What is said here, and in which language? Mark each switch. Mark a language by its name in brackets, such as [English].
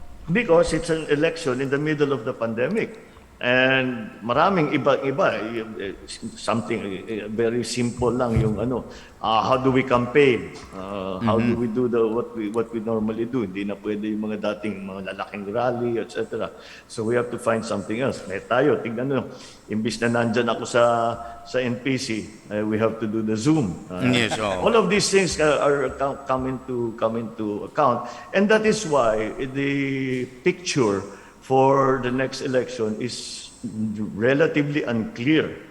[English] Because it's an election in the middle of the pandemic. And [Filipino] maraming iba-iba, [English] something very simple lang yung how do we campaign? How do we do what we normally do? [Filipino] Hindi na pwede yung mga dating mga lalaking rally, etc. [English] So we have to find something else. Tayo, tingnan nyo, [Filipino] imbis na nandyan ako sa NPC, [English] we have to do the Zoom. All of these things are coming to account. And that is why the picture for the next election is relatively unclear.